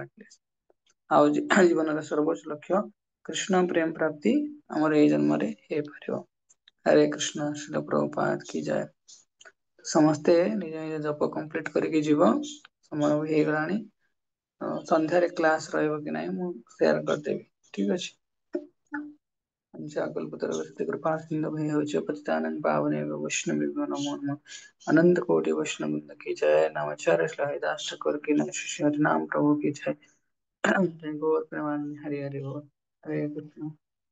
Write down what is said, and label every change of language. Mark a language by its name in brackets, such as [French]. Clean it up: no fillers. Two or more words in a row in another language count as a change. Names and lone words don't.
[Odia] ଆଉ ଜୀବନର ସର୍ବୋଚ୍ଚ ଲକ୍ଷ୍ୟ କୃଷ୍ଣ ପ୍ରେମ ପ୍ରାପ୍ତି ଆମର ଏଇ ଜନ୍ମରେ ହେଇପାରିବ। ହରେ କୃଷ୍ଣ ଶ୍ରୀଲ ପ୍ରଭୁପାଦ କି ଜୟ। ସମସ୍ତେ ନିଜ ନିଜ ଜପ କମ୍ପ୍ଲିଟ କରିକି ଯିବ ସମୟ ବି ହେଇଗଲାଣି। ସନ୍ଧ୍ୟାରେ କ୍ଲାସ ରହିବ କି ନାହିଁ ମୁଁ ସେୟାର କରିଦେବି ଠିକ ଅଛି। [Sanskrit] वैष्णव नमो नमः। [Hindi] अनंत कोटि वैष्णव वृंद की जय। नामाचार्य हरिदास ठाकुर की नमः। शिष्य नाम प्रभु की जय। जय गौर प्रेमानंद हरि हरि बोल। हरे कृष्ण।